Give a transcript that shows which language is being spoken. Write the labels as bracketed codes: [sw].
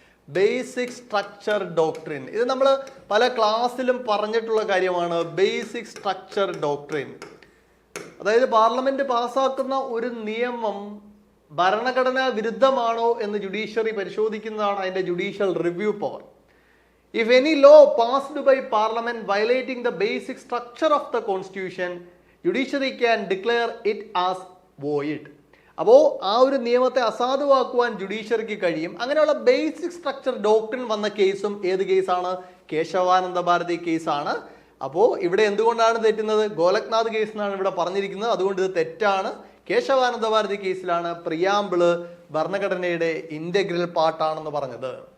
[ml] Basic structure doctrine ഇത് നമ്മൾ പല ക്ലാസ്സിലും പറഞ്ഞിട്ടുള്ള കാര്യമാണ്. ബേസിക് സ്ട്രക്ചർ ഡോക്ട്രിൻ അതായത് പാർലമെന്റ് പാസ്സാക്കുന്ന ഒരു നിയമം ഭരണഘടനാ വിരുദ്ധമാണോ എന്ന് ജുഡീഷ്യറി പരിശോധിക്കുന്നതാണ് അതിന്റെ judicial review power. [en] If any law passed by parliament violating the basic structure of the constitution, judiciary can declare it as void. [ml] അപ്പോൾ ആ ഒരു നിയമത്തെ അസാധുവാക്കുവാൻ ജുഡീഷ്യറിക്ക് കഴിയും. അങ്ങനെയുള്ള ബേസിക് സ്ട്രക്ചർ ഡോക്ട്രിൻ വന്ന കേസും ഏത് കേസാണ്? കേശവാനന്ദ ഭാരതി കേസാണ്. അപ്പോൾ ഇവിടെ എന്തുകൊണ്ടാണ് തെറ്റുന്നത്? ഗോലക്നാഥ് കേസ് എന്നാണ് ഇവിടെ പറഞ്ഞിരിക്കുന്നത്, അതുകൊണ്ട് ഇത് തെറ്റാണ്. കേശവാനന്ദ ഭാരതി കേസിലാണ് പ്രിയാമ്പിള് ഭരണഘടനയുടെ ഇന്റഗ്രൽ പാർട്ടാണെന്ന് പറഞ്ഞത്.